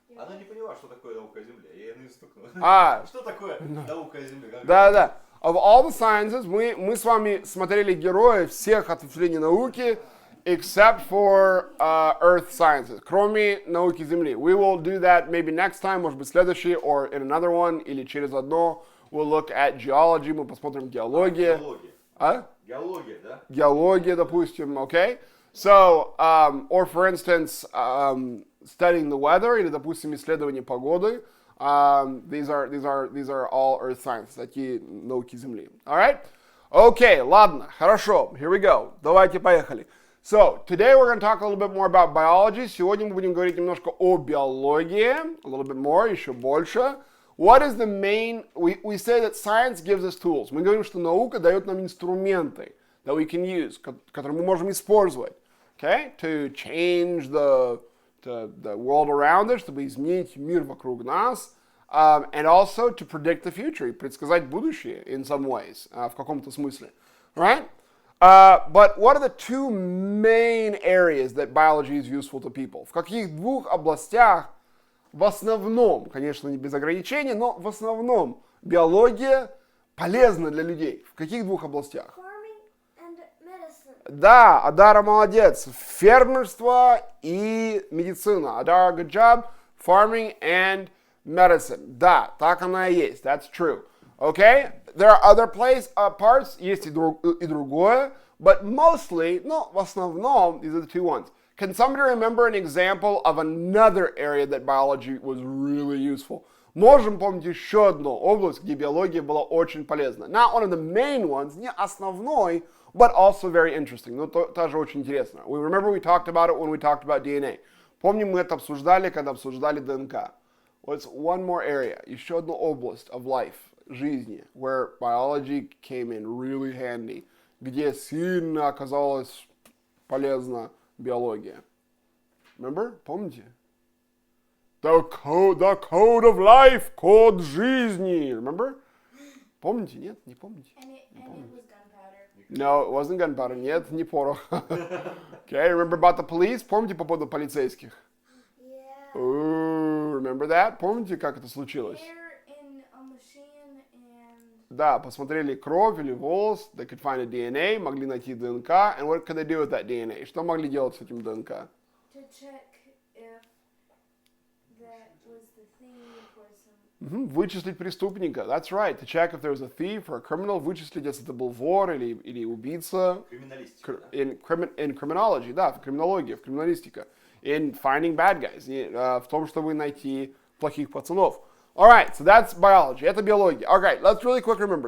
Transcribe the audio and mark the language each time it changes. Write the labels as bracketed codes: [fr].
[ru] Она не поняла, что такое наука о Земле. Я ее стукнул. Что такое наука о Земле? Да. [en] Of all the sciences, [ru] мы с вами смотрели героев всех ответвлений науки, [en] except for earth sciences, [ru] кроме науки Земли. [en] We will do that maybe next time, [ru] может быть, следующий, [en] or in another one, [ru] или через одно. [en] We'll look at geology, [ru] мы посмотрим геологию. Геология, да? Геология, допустим, okay? [en] So, or for instance, studying the weather, [ru] или, допустим, исследование погоды. [en] These are all earth sciences, [ru] такие науки Земли. [en] Alright? [ru] Okay, ладно, хорошо. [en] Here we go. [ru] Давайте поехали. [en] So, today we're going to talk a little bit more about biology. [ru] Сегодня мы будем говорить немножко о биологии. [en] A little bit more, [ru] еще больше. [en] What is the main... We say that science gives us tools. [ru] Мы говорим, что наука дает нам инструменты [en] that we can use, [ru] которые мы можем использовать. [en] Okay? To change the world around us, [ru] чтобы изменить мир вокруг нас. [en] And also to predict the future, [ru] и предсказать будущее [en] in some ways, [ru] в каком-то смысле. [en] right? But what are the two main areas that biology is useful to people? [ru] В каких двух областях в основном, конечно, не без ограничений, но в основном биология полезна для людей? В каких двух областях? [en] Farming and medicine. [ru] Да, Адара молодец. Фермерство и медицина. [en] Адара, good job. Farming and medicine. [ru] Да, так она и есть. [en] That's true. Okay? There are other parts, [ru] есть и другое, [en] but mostly, no, [ru] в основном, [en] these are the two ones. Can somebody remember an example of another area that biology was really useful? [ru] Можем помнить еще одну область, где биология была очень полезна. [en] Not one of the main ones, [ru] не основной, [en] but also very interesting. [ru] Но тоже очень интересно. [en] Remember we talked about it when we talked about DNA. [ru] Помним, мы это обсуждали, когда обсуждали ДНК. [en] What's one more area? [ru] Еще одна область [en] of life, [ru] жизни, [en] where biology came in really handy, [ru] где сильно оказалась полезна биология. [en] Remember? [ru] Помните? [en] The code of life, [ru] код жизни. Remember? Помните? Нет, не помните? [en] And it was gunpowder. No, it wasn't gunpowder. [ru] Нет, не порох. [en] Okay, remember about the police? [ru] Помните по поводу полицейских? [en] Yeah. Ooh, remember that? [ru] Помните, как это случилось? [en] Hair in a machine and [ru] Да, посмотрели кровь или волос, [en] they could find a DNA, [ru] могли найти ДНК, [en] and what could they do with that DNA? [ru] Что могли делать с этим ДНК? [en] to check if that was the thief or some. [ru] Вычислить преступника. [en] That's right. To check if there was a thief or a criminal. [ru] Вычислить, если это был вор или убийца. Криминалистика, да? [en] In criminology, [ru] да, в криминологии, в криминалистика. [en] In finding bad guys. [ru] В том, чтобы найти плохих пацанов. [en] Alright, so that's biology. [ru] Это биология. [en] Alright, let's really quick remember.